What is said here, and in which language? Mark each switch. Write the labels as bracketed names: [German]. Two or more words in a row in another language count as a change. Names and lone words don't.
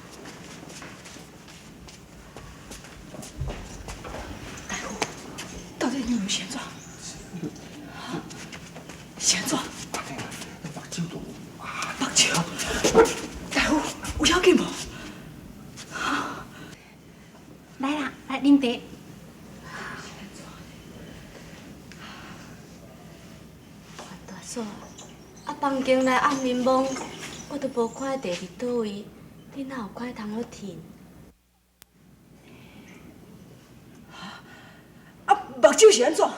[Min Nan Chinese] 大夫，到底你有是安怎？是安怎？目睭都有啊！目睭，大夫有要紧无？来啦，来啉茶。大嫂，啊，房间内暗眠梦，我都无看茶伫倒位，你哪有看通好停？啊，目睭是安怎？